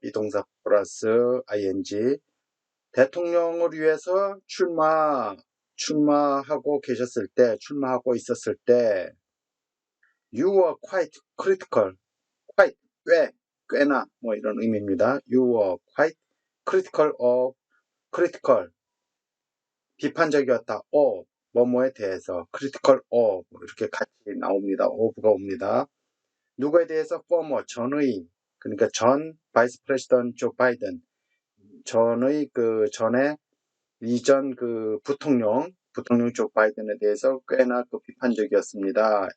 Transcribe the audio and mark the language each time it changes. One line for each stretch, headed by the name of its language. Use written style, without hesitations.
Korean: 비동사 플러스 ing 대통령을 위해서 출마하고 있었을 때
English: you were quite critical quite
Korean: 꽤나 뭐 이런 의미입니다.
English: you were quite critical
Korean: 비판적이었다. 뭐뭐에 대해서 critical of 이렇게 같이 나옵니다. of가 옵니다. 누구에 대해서 former 전의 그러니까 전 바이스 프레시던트 조 바이든 전의 전에 이전 부통령 조 바이든에 대해서 꽤나 비판적이었습니다.